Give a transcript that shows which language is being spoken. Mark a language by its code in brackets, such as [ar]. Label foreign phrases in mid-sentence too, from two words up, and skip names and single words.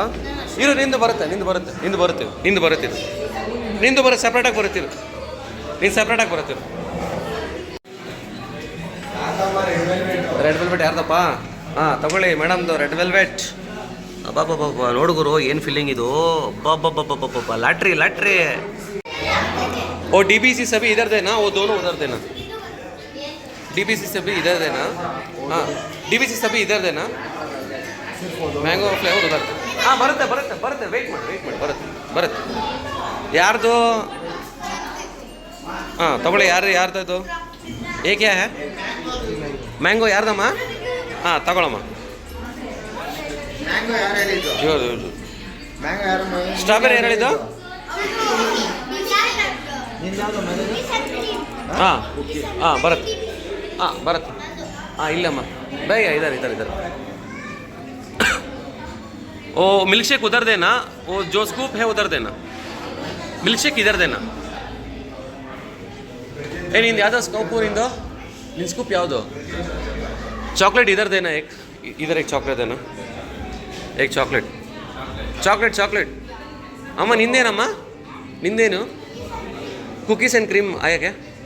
[kn] ಇರು, ನಿಂದು ಬರುತ್ತೆ, ನಿಂದು ಬರುತ್ತೆ, ನಿಂದು ಬರುತ್ತೆ, ನಿಂದು ಬರುತ್ತೆ, ನಿಂದು ಬರುತ್ತೆ, ಸಪ್ರೇಟಾಗಿ ಬರುತ್ತೀರು, ನೀನು ಸಪ್ರೇಟಾಗಿ ಬರುತ್ತೀರು. [en] red velvet [kn] ಯಾರ್ದಪ್ಪ? ತಗೊಳ್ಳಿ ಮೇಡಮ್ದು [en] red velvet. [kn] ಅಬ್ಬಬ್ಬಬ್ಬ, ನೋಡುಗುರು ಏನು ಫೀಲಿಂಗ್ ಇದು. ಅಬ್ಬಬ್ಬಬ್ಬಬ್ಬಬ್ಬ, ಲಾಟ್ರಿ ಲಾಟ್ರಿ. [hi] ओ DBC सभी इधर देना, वो दोनों उधर देना. DBC सभी इधर देना. हाँ, DBC सभी इधर देना. [en] mango flavour ಉದರ್. [kn] ಬರುತ್ತೆ ಬರುತ್ತೆ ಬರುತ್ತೆ, ವೆಯ್ಟ್ ಮಾಡಿ ಬರುತ್ತೆ ಬರುತ್ತೆ. ಯಾರ್ದು? ತಗೊಳ್ಳಿ, ಯಾರ್ದು ಇದು? ಏಕೆ ಮ್ಯಾಂಗೋ ಯಾರ್ದಮ್ಮ? ತಗೊಳಮ್ಮ. ಸ್ಟ್ರಾಬೆರಿ ಏನು ಹೇಳಿದ್ದು? ಬರುತ್ತೆ, ಬರುತ್ತೆ. ಇಲ್ಲಮ್ಮ, ಬೇಗ ಇದ್ದಾರೆ. [hi] ओ [en] milk shake [hi] उधर देना, वो जो स्कूप है उधर देना, [en] milk shake [hi] इधर देना. [kn] ನಿಂದು ಯಾವ್ದು ಸ್ಕೂಪು? ನಿನ್ನ ಸ್ಕೂಪ್ ಯಾವುದು? [hi] ಚಾಕ್ಲೇಟ್ इधर देना, एक इधर एक चॉकलेट देना, एक चॉकलेट. अम्मा [kn] ನಿಂದೇನಮ್ಮ, ನಿಂದೇನು? [en] cookies and cream [hi] आया क्या?